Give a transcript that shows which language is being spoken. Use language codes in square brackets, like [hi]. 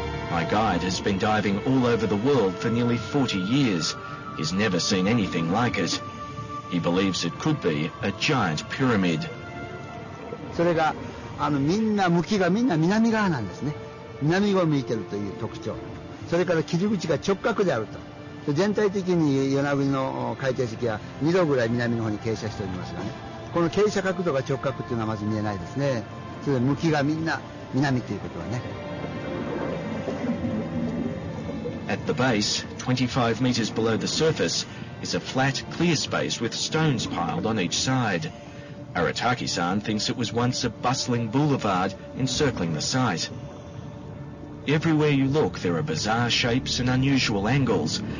[en] My guide has been diving all over the world for nearly 40 years. He's never seen anything like it. He believes it could be a giant pyramid. [ja] それがみんな向きがみんな南側なんですね。南を向いてるという特徴。それから切り口が直角であると。全体的に与那国の海底石は2度ぐらい南の方に傾斜しておりますがね。この傾斜角度が直角というのはまず見えないですね。それで向きがみんな南ということはね。 [en] At the base, 25 metres below the surface, is a flat, clear space with stones piled on each side. Arataki-san thinks it was once a bustling boulevard encircling the site. Everywhere you look, there are bizarre shapes and unusual angles.